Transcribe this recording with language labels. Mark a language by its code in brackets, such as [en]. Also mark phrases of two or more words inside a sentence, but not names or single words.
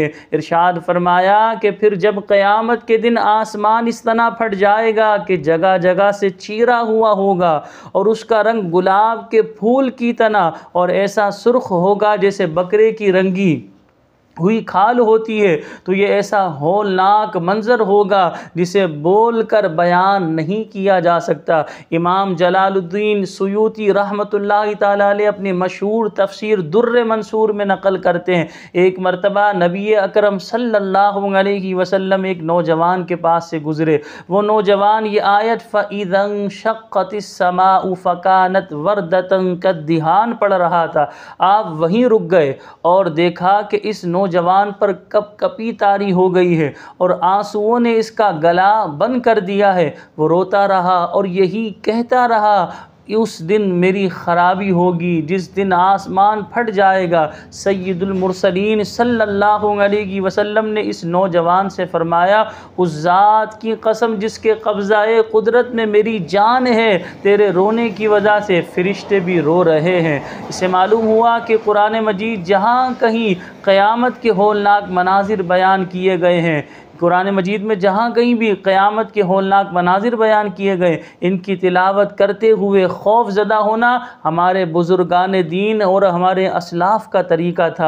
[hi] इरशाद फरमाया कि फिर जब क़यामत के दिन आसमान इस तरह फट जाएगा कि जगह जगह से चीरा हुआ होगा और उसका रंग गुलाब के फूल की तरह और ऐसा सुर्ख होगा जैसे बकरे की रंगी हुई खाल होती है, तो ये ऐसा होलनाक मंज़र होगा जिसे बोल कर बयान नहीं किया जा सकता। इमाम जलालुद्दीन सुयूती [ar] رحمة الله تعالى عليه [hi] अपनी मशहूर तफसीर दुर्र मंसूर में नकल करते हैं, एक मरतबा नबी अकरम [ar] صلى الله عليه وسلم [hi] एक नौजवान के पास से गुज़रे। वो नौजवान ये आयत [ar] فإذا انشقت السماء فكانت وردة كالدهان [hi] पढ़ रहा था। आप वहीं रुक गए और देखा कि इस नौजवान पर कपकपी तारी हो गई है और आंसुओं ने इसका गला बंद कर दिया है। वो रोता रहा और यही कहता रहा, उस दिन मेरी ख़राबी होगी जिस दिन आसमान फट जाएगा। सय्यदुल मुरसलीन [ar] صلى الله عليه وسلم [hi] ने इस नौजवान से फरमाया, उस ज़ात की कसम जिसके कब्ज़ाए कुदरत में मेरी जान है, तेरे रोने की वजह से फ़रिश्ते भी रो रहे हैं। इससे मालूम हुआ कि कुरान मजीद जहाँ कहीं क़यामत के होलनाक मनाजिर बयान किए गए हैं, कुरान मजीद में जहाँ कहीं भी क़यामत के होलनाक मनाजिर बयान किए गए, इनकी तिलावत करते हुए खौफ ज़दा होना हमारे बुज़ुर्गान दीन और हमारे असलाफ़ का तरीक़ा था।